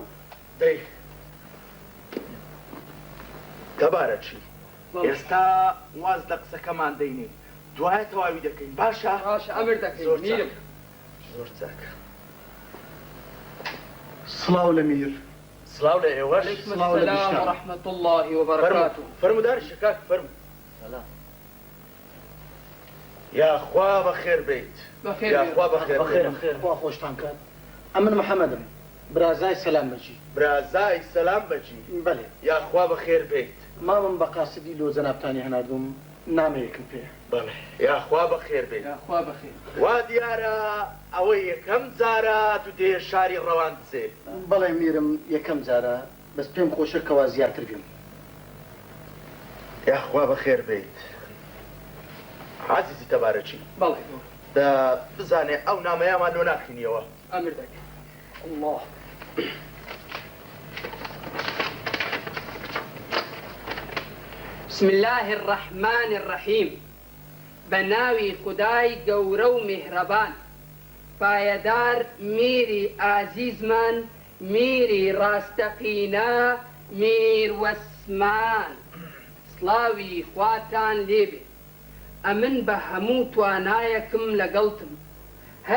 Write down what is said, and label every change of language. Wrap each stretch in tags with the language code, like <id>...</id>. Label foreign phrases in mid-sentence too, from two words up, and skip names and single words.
<ckb>دەی تەبارەکی ئێستا واز لە قسەکەمان دەینێ دوایە تەواوی دەکەین باشە ئەمر دەکەی میرم زۆر چاکە سڵاو لە میر سڵاو لە ئێوەش سڵاو لە</ckb> <ar>السلام بیشتان ورحمة الله وبركاته</ar> <ckb>فەرمودار شکاک فەرمو یاخوا بەخێر بیت یاخوا بەخێر خوا خۆشتان کات ئەمن محەممەدم برازای سەلام بەجی برازای سەلام بەجی بەڵێ یاخوا بەخێر بیت مامم بە قاسیدی لۆ جەنابتانی هەناردوم نامەیەکم پێ بەڵێ یاخوا بەخێر بیت یاخوا بەخێر وا دیارە ئەوەی یەکەم جارە تو دێ شاری ڕەوان دزێ بەڵێ میرم یەکەم جارە بەس پێم خۆشە کەوا زیاتر بیم یاخوا بەخێر بیت عەزیزی تەبارەکی بەڵێ بزانێ ئەو نامەیەمان لۆ ناخینیەوە ئەمر دەکەی</ckb> <ar>الله بسم الله الرحمن الرحيم</ar> <ckb>بناوي خداي گەورە و میهرەبان پایەدار میری ئازیزمان میری ڕاستەقینە میر وەسمان سڵاوی خواتان لێبێ ئەمن بە هەموو توانایەکم لەگەڵتم هەر</ckb>